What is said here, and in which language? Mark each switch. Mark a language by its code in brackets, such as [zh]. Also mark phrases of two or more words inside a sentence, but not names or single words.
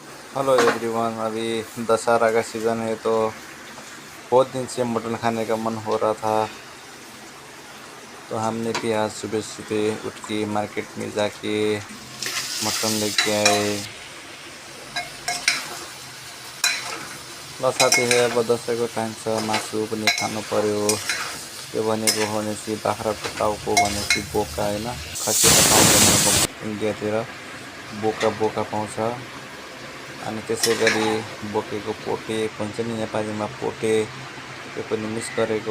[en] Hello everyone. [hi] अभी दशहरा का सीज़न है तो बहुत दिन से मटन खाने का मन हो रहा था। तो हमने भी आज सुबह सुबह उठ के मार्केट में जाके मटन लेके आए। [ne] ल साथी है, अब दसैँको टाइम छ, मासु पनि खानु पर्यो। त्यो भनेको भनेपछि बाख्राको टाउको भनेपछि बोका होइन, खसीमा पाउँदैन इन्डियातिर, बोका बोका पाउँछ। अनि त्यसै गरी बोकेको पोटे भन्छ नि नेपालीमा पोटे, त्यो पनि मिस गरेको।